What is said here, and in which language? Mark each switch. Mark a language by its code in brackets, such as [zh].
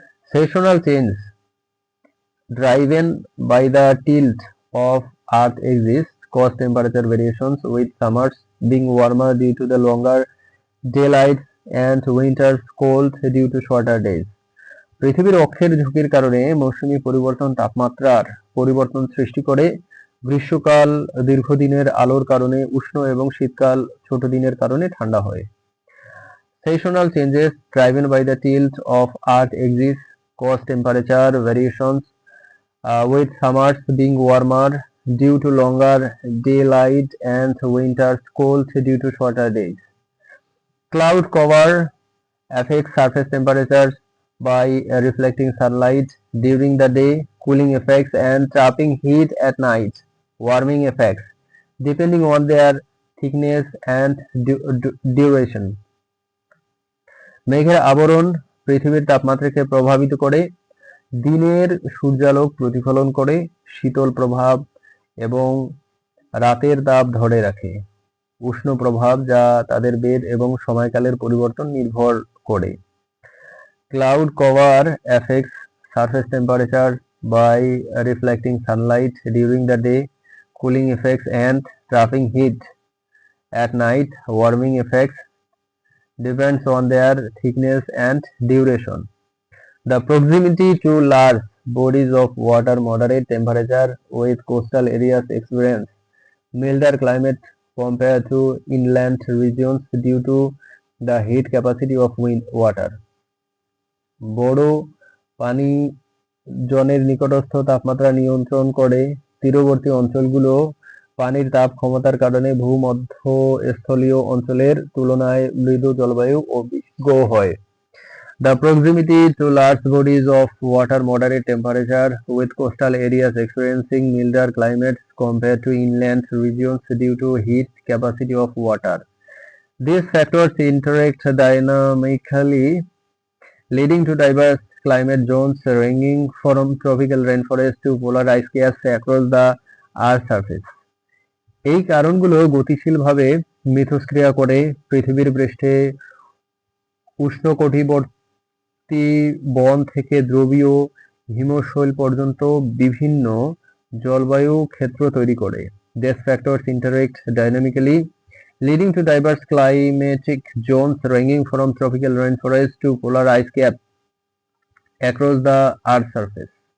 [en] Seasonal change driven by the tilt of Earth axis cause temperature variations, with summers being warmer due to the longer daylight and winters cold due to shorter days. [bn] পৃথিবীর অক্ষের ঝুঁকির কারণে মৌসুমী পরিবর্তন তাপমাত্রার পরিবর্তন সৃষ্টি করে। গ্রীষ্মকাল দীর্ঘদিনের আলোর কারণে উষ্ণ এবং শীতকাল ছোট দিনের কারণে ঠান্ডা হয়। [en] Seasonal changes driven by the tilt of Earth axis cause temperature variations, with summers being warmer due to longer daylight and winters cold due to shorter days. Cloud cover affects surface temperatures by reflecting sunlight during the day, cooling effects and trapping heat at night, warming effects, depending on their thickness and duration. [bn] মেঘের আবরণ পৃথিবীর তাপমাত্রাকে প্রভাবিত করে, দিনের সূর্যালোক প্রতিফলন করে, শীতল প্রভাব এবং রাতের তাপ ধরে রাখে। উষ্ণ প্রভাব যা তাদের বেদ এবং সময়কালের পরিবর্তন নির্ভর করে। [en] Cloud cover affects surface temperature by reflecting sunlight during the day, cooling effects and trapping heat at night, warming effects depends on their thickness and duration. The proximity to large bodies of water, moderate temperature, with coastal areas experience milder climate compared to inland regions due to the heat capacity of water. [bn] বড় পানি জনের নিকটস্থ তাপমাত্রা নিয়ন্ত্রণ করে। তীরবর্তী অঞ্চলগুলো পানির তাপ ক্ষমতার কারণে ভূমধ্যস্থলীয় অঞ্চলের তুলনায় মৃদু জলবায়ু অভিজ্ঞ হয়। [en] The proximity to large bodies of water, moderate temperature, with coastal areas experiencing milder climates compared to inland regions due to heat capacity of water. These factors interact dynamically, leading to diverse climate zones ranging from tropical rainforest to polar ice caps across the Earth's surface. [bn] এই কারণগুলো গতিশীলভাবে মিথস্ক্রিয়া করে পৃথিবীর পৃষ্ঠে উষ্ণকটিবর্তী বন থেকে ধ্রুবীয় হিমশৈল পর্যন্ত বিভিন্ন জলবায়ু ক্ষেত্র তৈরি করে। [en] These factors interact dynamically, leading to diverse climatic zones ranging from tropical rainforest to polar ice caps across the Earth's surface.